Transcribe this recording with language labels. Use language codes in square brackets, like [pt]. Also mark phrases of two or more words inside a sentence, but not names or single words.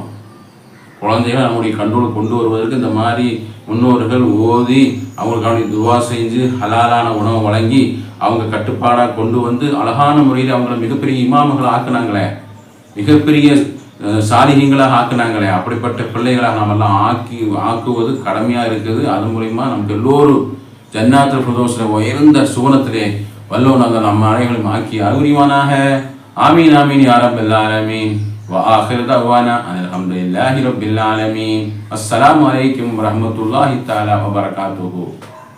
[ta] குழந்தைகள் நம்முடைய கண்ட்ரோல் கொண்டு வருவதற்கு இந்த மாதிரி முன்னோர்கள் ஓதி அவங்களுக்கான துவா செஞ்சு ஹலாலான உணவை வழங்கி அவங்க கட்டுப்பாடாக கொண்டு வந்து அழகான முறையில் அவங்கள மிகப்பெரிய இமாம்களை ஆக்குனாங்களே, மிகப்பெரிய சாலிகங்களாக ஆக்குனாங்களே. அப்படிப்பட்ட பிள்ளைகளாக நம்மெல்லாம் ஆக்குவது கடமையாக இருக்குது. அது மூலிமா நமக்கு எல்லோரும் ஜன்னாத்துல் ஃபிர்தௌஸில் உயர்ந்த சுவனத்திலே வல்லோனாக நம்ம அனைவரும் ஆக்கி அருள்வானாக. [ar] آمين آمين يا رب العالمين. وآخر دعوانا أن الحمد لله رب العالمين. السلام عليكم ورحمة الله تعالى وبركاته.